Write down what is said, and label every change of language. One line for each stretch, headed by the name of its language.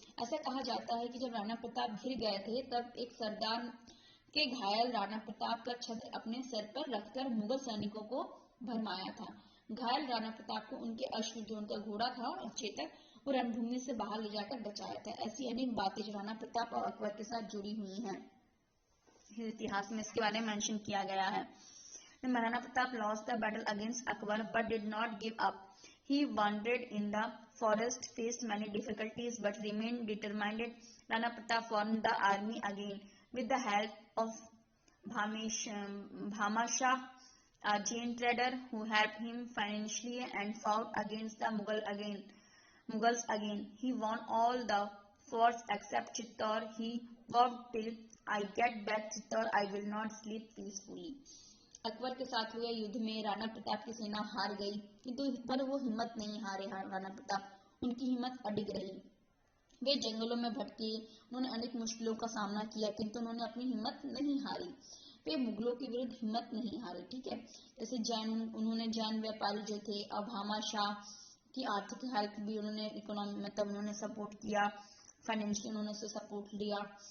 Hindi: ऐसा कहा जाता है कि जब राणा प्रताप घिर गए थे, तब एक सरदार के घायल राणा प्रताप का छत्र अपने सर पर रखकर मुगल सैनिकों को भरमाया था। घायल राणा प्रताप को उनके अश्व, जो उनका घोड़ा था और चेतक, वो रणभूमि से बाहर ले जाकर बचाया था। ऐसी अनेक बातें जो राणा प्रताप और अकबर के साथ जुड़ी हुई हैं, इतिहास में इसके बारे में मेंशन किया गया है।
English: Maharana Pratap lost the battle against Akbar but did not give up. He wandered in the forest, faced many difficulties but remained determined. Rana Pratap formed the army again with the help of Bhama Shah, a Jain trader who helped him financially, and fought against the Mughals again. He won all the forts except Chittor. He vowed, till I get back Chittor, I will not sleep peacefully.
Hindi: Akbar के साथ हुए युद्ध में राणा प्रताप की सेना हार गई, किंतु पर वो हिम्मत नहीं हारे। राणा प्रताप, उनकी हिम्मत अडिग रही। वे जंगलों में भटके, उन्होंने अनेक मुश्किलों का सामना किया, किंतु उन्होंने अपनी हिम्मत नहीं हारी। वे मुगलों के विरुद्ध हिम्मत नहीं हारी। ठीक है, जैसे उन्होंने जैन व्यापारी जो थे, अब भामा शाह की आर्थिक हेल्प भी उन्होंने, इकोनॉमी मतलब उन्होंने सपोर्ट किया, फाइनेंशियल उन्होंने उसे सपोर्ट लिया।